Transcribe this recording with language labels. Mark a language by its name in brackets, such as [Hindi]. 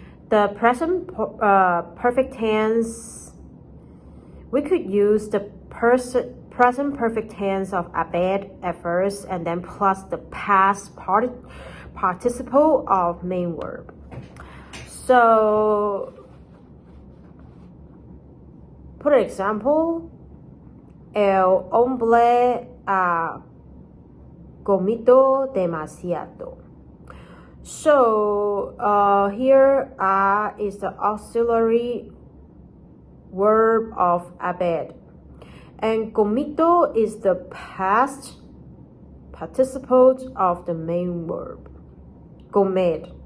[English] The present perfect tense, we could use the present perfect tense of haber at first and then plus the past participle of main verb. So, for example, [Spanish] el hombre ha comido demasiado. [English] So here is the auxiliary verb of haber, and comido is the past participle of the main verb, comer.